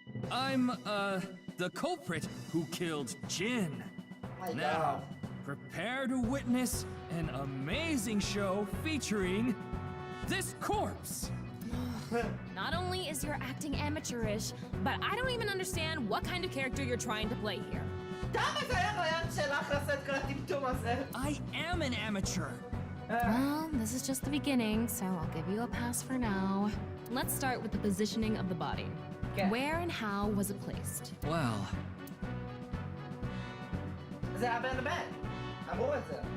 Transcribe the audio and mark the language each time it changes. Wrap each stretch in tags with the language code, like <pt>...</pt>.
<en>I'm, the culprit who killed Jin. Oh my Now, god. prepare to witness an amazing show featuring this corpse. Not only is your acting amateurish, but I don't even understand what kind of character you're trying to play here.</en> <he>Tama, זה היה רעיון שלך לעשות כל הטמטום הזה.</he> <en>I am an amateur. Well, this is just the beginning, so I'll give you a pass for now. Let's start with the positioning of the body. Okay. Where and how was it placed? Well,</en> <he>זה היה בין לבין. אמרו את זה.</he>